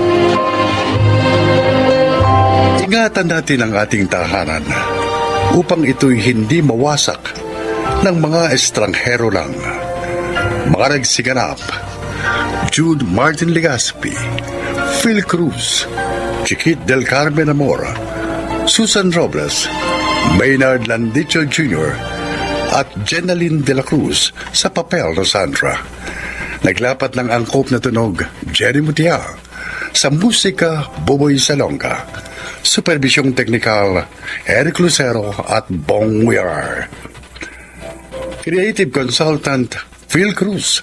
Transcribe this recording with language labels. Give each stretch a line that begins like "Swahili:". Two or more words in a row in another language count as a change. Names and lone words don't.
Filipino: Ingatan natin ang ating tahanan upang ito'y hindi mawasak ng mga estranghero lang. Mga nagsiganap: Jude Martin Legaspi, Phil Cruz, Chiquit del Carmen Amor, Susan Robles, Maynard Landicho Jr. at Jenaline de la Cruz sa papel na Sandra. Naglapat ng angkop na tunog, Jerry Mutia. Sa musika, Boboy Salonga. Supervisyong teknikal, Eric Lucero at Bong Weir.
English: Creative Consultant, Phil Cruz.